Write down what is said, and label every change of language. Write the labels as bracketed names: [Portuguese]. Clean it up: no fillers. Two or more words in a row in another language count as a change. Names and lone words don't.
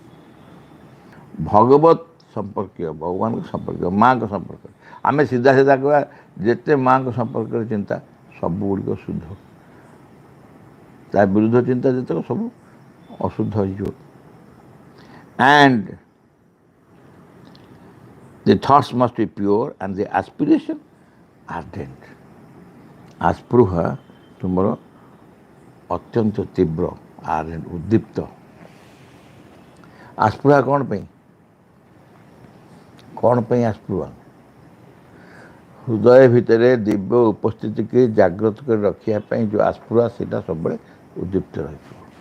[Odia] ଭଗବତ ସମ୍ପର୍କୀୟ, ଭଗବାନଙ୍କ ସମ୍ପର୍କୀୟ, ମାଆଙ୍କ ସମ୍ପର୍କରେ ଆମେ ସିଧା ସିଧା କହିବା, ଯେତେ ମାଆଙ୍କ ସମ୍ପର୍କରେ ଚିନ୍ତା ସବୁଗୁଡ଼ିକ ଶୁଦ୍ଧ। ତା ବିରୁଦ୍ଧ ଚିନ୍ତା ଯେତେକ ସବୁ ଅଶୁଦ୍ଧ ହେଇଯିବ। [English] ଆଣ୍ଡ the thoughts must be pure and the aspiration ardent. [Odia] ଆସ୍ପୃହା ତୁମର ଅତ୍ୟନ୍ତ ତୀବ୍ର, ଆର୍ଡେଣ୍ଟ, ଉଦ୍ଦୀପ୍ତ। ଆସ୍ପୃହା କ'ଣ ପାଇଁ? କ'ଣ ପାଇଁ ଆସ୍ପୃହା? ହୃଦୟ ଭିତରେ ଦିବ୍ୟ ଉପସ୍ଥିତିକି ଜାଗ୍ରତ କରି ରଖିବା ପାଇଁ ଯେଉଁ ଆସ୍ପୃହା, ସେଇଟା ସବୁବେଳେ ଉଦ୍ଦୀପ୍ତ ରହିଥିବ।